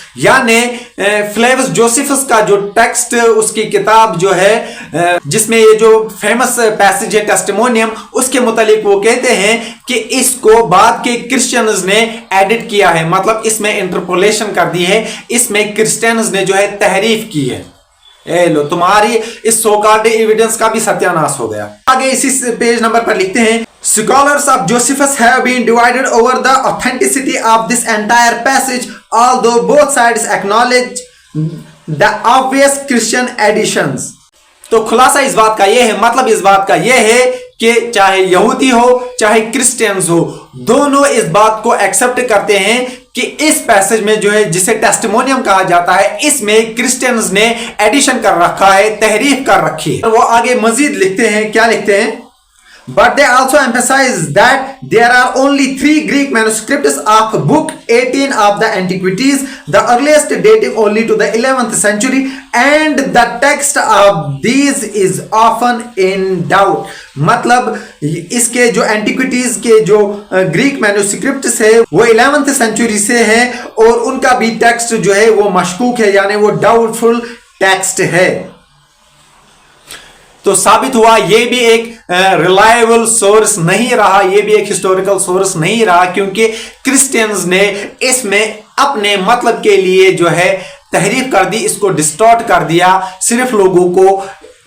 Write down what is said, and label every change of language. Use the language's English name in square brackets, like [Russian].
[Hindi] यानी फ्लेवस जोसेफस का जो टेक्स्ट, उसकी किताब जो है जिसमें ये जो फेमस पैसेज है टेस्टिमोनियम, उसके मुतालिक वो कहते हैं कि इसको बाद के क्रिश्चियंस ने एडिट किया है, मतलब इसमें इंटरपोलेशन कर दी है, इसमें क्रिश्चियंस ने जो है तहरीफ की है। लो, तुम्हारी इस सो कॉल्ड एविडेंस का भी सत्यानाश हो गया। आगे इसी पेज नंबर पर लिखते हैं, [English] scholars of Josephus have been divided over the authenticity of this entire passage, although both sides acknowledge the obvious Christian additions। [Hindi] तो खुलासा इस बात का यह है, मतलब इस बात का यह है कि चाहे यहूदी हो चाहे क्रिश्चियंस हो, दोनों इस बात को एक्सेप्ट करते हैं कि इस पैसेज में जो है, जिसे टेस्टिमोनियम कहा जाता है, इसमें क्रिश्चियंस ने एडिशन कर रखा है, तहरीफ कर रखी है। वो आगे मजीद लिखते हैं, क्या लिखते हैं? [English] But they also emphasize that there are only 3 Greek manuscripts of book 18 of the Antiquities, the earliest dating only to the 11th century, and the text of these is often in doubt। [Hindi] मतलब इसके जो antiquities के जो Greek manuscripts है वो 11th century से है, और उनका भी टेक्स्ट जो है वो मशकूक है, यानी वो डाउटफुल टेक्स्ट है। तो साबित हुआ ये भी एक रिलायबल सोर्स नहीं रहा, ये भी एक हिस्टोरिकल सोर्स नहीं रहा, क्योंकि क्रिश्चियंस ने इसमें अपने मतलब के लिए जो है तहरीफ कर दी, इसको डिस्टॉर्ट कर दिया, सिर्फ लोगों को